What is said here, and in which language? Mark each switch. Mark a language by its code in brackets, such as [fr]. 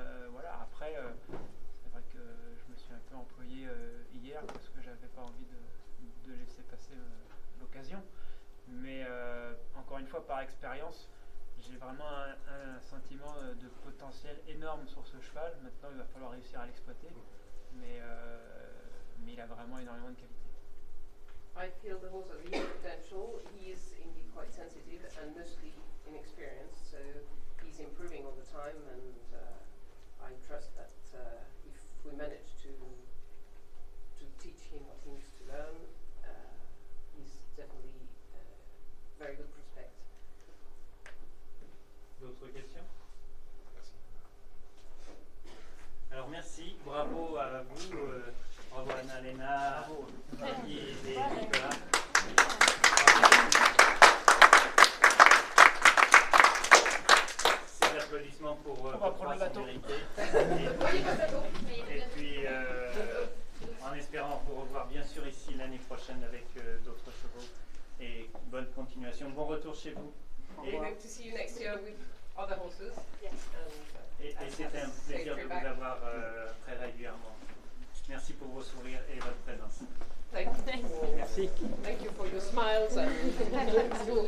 [fr] Voilà, après c'est vrai que je me suis un peu employé hier parce que j'avais pas envie de laisser passer l'occasion. Mais encore une fois, par expérience, j'ai vraiment un sentiment de potentiel énorme sur ce cheval. Maintenant, il va falloir réussir à l'exploiter. Mais il a vraiment énormément de qualité. [en] I feel the horse has a huge potential. He is indeed quite sensitive and mostly inexperienced, so he's improving all the time, and I trust that if we manage to teach him what he needs to learn, he's definitely a very good prospect. [fr] D'autres questions? Alors merci, bravo à vous, bravo à Anna-Lena, Maggie et Nicolas. Ces applaudissements pour vos 300 mérités. Et puis en espérant vous revoir bien sûr ici l'année prochaine avec d'autres chevaux. Et bonne continuation, bon retour chez vous. [en] We hope to see you next year with other horses. Yes. [fr] Et c'était un plaisir de vous avoir très régulièrement. Merci pour vos sourires et votre présence. [en] Thank you. [fr] Merci. [en] Thank you for your smiles and